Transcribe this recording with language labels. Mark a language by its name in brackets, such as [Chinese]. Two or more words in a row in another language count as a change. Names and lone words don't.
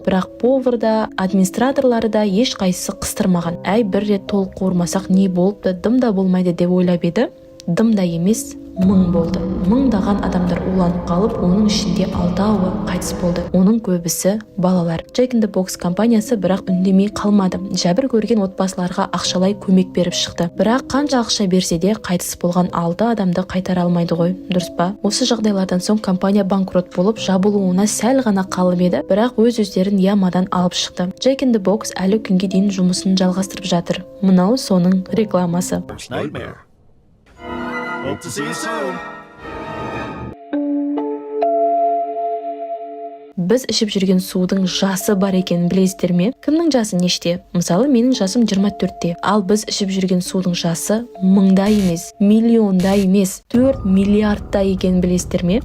[Kazakh] Бірақ повар да, администраторлары да ешқайсысы қыстырмаған. "Әй, бір рет толық қуырмасақ не болыпты, дым да болмайды" деп ойлап еді. Дым да емес, 1000 болды. Мыңдаған адамдар уланып қалып, оның ішінде 6-ы қайтыс болды. Оның көбісі балалар. Jack in the Box компаниясы бірақ үндемей қалмады. Жәбір көрген отбасыларға ақшалай көмек беріп шықты. Бірақ қанша ақша берсе де қайтыс болған 6 адамды қайтара алмайды ғой, дұрыс па? Осы жағдайлардан соң компания банкрот болып, жабылуына сәл ғана қалып еді, бірақ өз-өздерін ямадан алып шықты. Jack in the Box әлі күнге дейін жұмысын жалғастырып жатыр. Мынау соның рекламасы. [English] Hope to see you soon. [Kazakh] Біз ішіп жүрген судың жасы бар екенін білесіздер ме? Кімнің жасы неште? Мысалы, менің жасым 24-те. Ал біз ішіп жүрген судың жасы 1000-да емес, миллионда емес, 4 миллиардта екенін білесіздер ме?